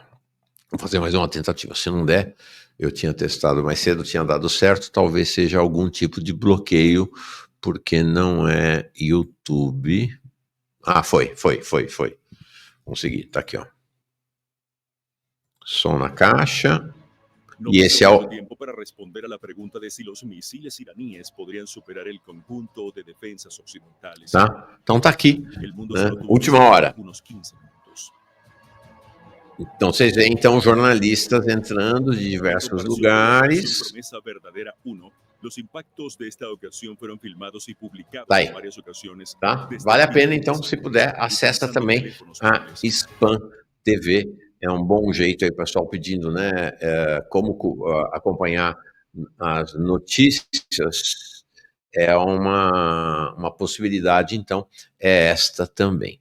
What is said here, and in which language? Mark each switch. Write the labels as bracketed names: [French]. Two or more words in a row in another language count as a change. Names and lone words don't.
[Portuguese] Vou fazer mais uma tentativa. Se não der, eu tinha testado mais cedo, tinha dado certo. Talvez seja algum tipo de bloqueio, porque não é YouTube. Foi. Consegui, tá aqui, ó. Som na caixa. E esse é o... [Spanish] para responder a la pregunta de si los misiles iraníes podrían superar el conjunto de defensas occidentales. [Portuguese] Tá? Então tá aqui, né? Última hora. Então vocês veem então jornalistas entrando de diversos lugares. [Spanish] Los impactos de esta ocasión fueron filmados y publicados en varias ocasiones. [Portuguese] Tá? Vale a pena então, se puder, acessa também a Spam TV. É um bom jeito aí, pessoal pedindo, né, como acompanhar as notícias. É uma possibilidade, então, é esta também.